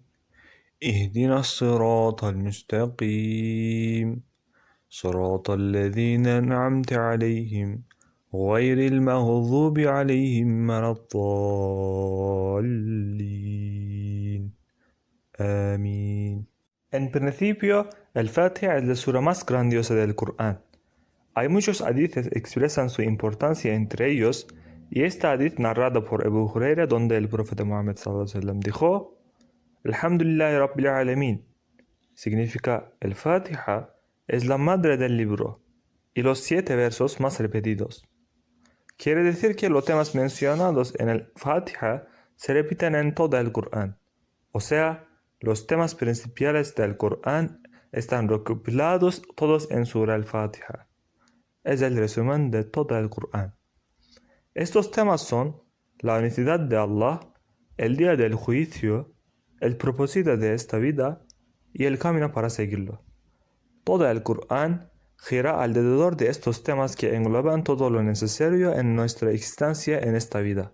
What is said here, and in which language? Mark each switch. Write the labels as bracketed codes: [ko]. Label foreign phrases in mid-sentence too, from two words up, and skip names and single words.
[ar] اهدنا الصراط المستقيم. صراط الذين أنعمت عليهم غير المغضوب عليهم ولا الضالين. آمين. [es] En principio, el Fatiha es la sura más grandiosa del Corán. Hay muchos hadices que expresan su importancia entre ellos, y este hadith narrado por Abu Huraira donde el profeta Muhammad ﷺ dijo: [ar] الحمد لله رب العالمين. [es] Significa, el Fatiha es la madre del libro, y los 7 versos más repetidos. Quiere decir que los temas mencionados en el Fatiha se repiten en todo el Corán. O sea, los temas principales del Corán están recopilados todos en Surah al-Fatiha. Es el resumen de todo el Corán. Estos temas son la unicidad de Allah, el día del juicio, el propósito de esta vida y el camino para seguirlo. Todo el Corán gira alrededor de estos temas que engloban todo lo necesario en nuestra existencia en esta vida.